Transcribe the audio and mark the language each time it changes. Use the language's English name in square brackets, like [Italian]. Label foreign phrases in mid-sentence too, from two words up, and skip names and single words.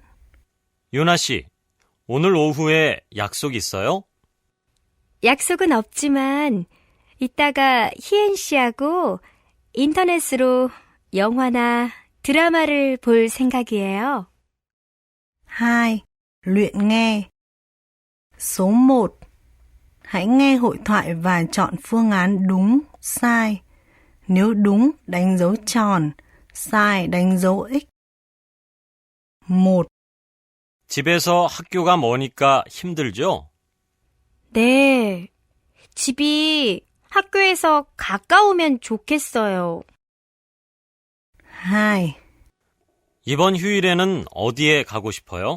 [Korean] 유나 씨, 오늘 오후에 약속 있어요? 약속은 없지만 이따가 희엔 씨하고 인터넷으로 영화나 드라마를 볼 생각이에요. 2. [Vietnamese] Luyện nghe. Số 1. Hãy nghe hội thoại và chọn phương án đúng, sai. Nếu đúng, đánh dấu tròn, sai, đánh dấu X. 1. [Korean] 집에서 학교가 머니까 힘들죠? 네, 집이 학교에서 가까우면 좋겠어요. 2. 이번 휴일에는 어디에 가고 싶어요?